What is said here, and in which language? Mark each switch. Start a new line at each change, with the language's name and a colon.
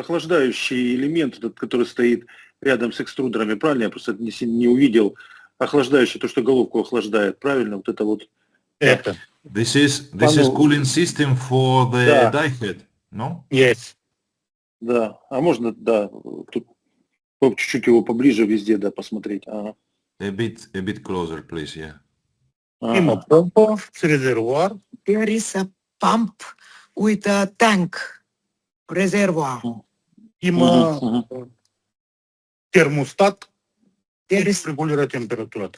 Russian: А охлаждающий элемент, этот, который стоит рядом с экструдерами, правильно? Я просто не увидел. Охлаждающий, то, что головку охлаждает, правильно? Вот это вот. Это.
English: This is cooling system for the die head, no? Yes.
Russian: Да. А можно, да, тут чуть-чуть его поближе везде, да, посмотреть. Ага.
English: A bit closer, please, yeah.
Bulgarian: Има помпа с резервуар.
English: There is a pump with a tank reservoir.
Bulgarian: Има термостат,
English: There
Bulgarian: който
English: is
Bulgarian: регулира температурата.